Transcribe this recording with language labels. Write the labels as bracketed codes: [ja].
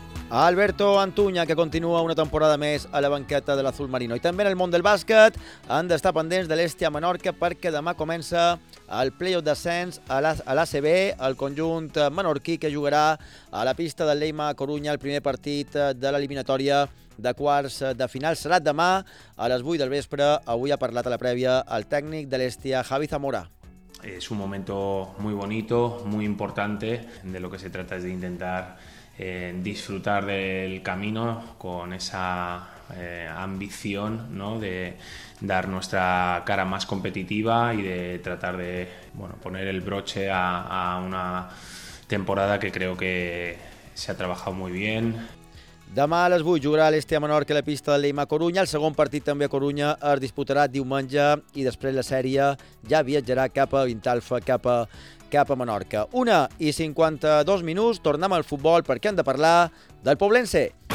[ca] Alberto Antuña, que continúa una temporada més a la banqueta de l'Azul Marino. I també en el món del bàsquet han d'estar pendents de l'Estia Menorca perquè demà comença el play-off d'ascens a l'ACB, el conjunt menorquí que jugarà a la pista del Leima a Corunya el primer partit de l'eliminatòria de quarts de final. Serà demà a les 8 del vespre. Avui ha parlat a la prèvia el tècnic de l'Estia, Javi Zamora. [es] Es un momento muy bonito, muy importante. De lo que se trata es de intentar disfrutar del camino con esa ambición, ¿no? De dar nuestra cara más competitiva y de tratar de, bueno, poner el broche a una temporada que creo que se ha trabajado muy bien. [ca] Demà a les 8 jugarà l'Estia Menorca a la pista de Leima a Corunya. El segon partit també a Corunya es disputarà diumenge i després la sèrie ja viatjarà cap a Vintalfa, cap a Menorca. 1:52, tornem al futbol perquè hem de parlar del Poblense.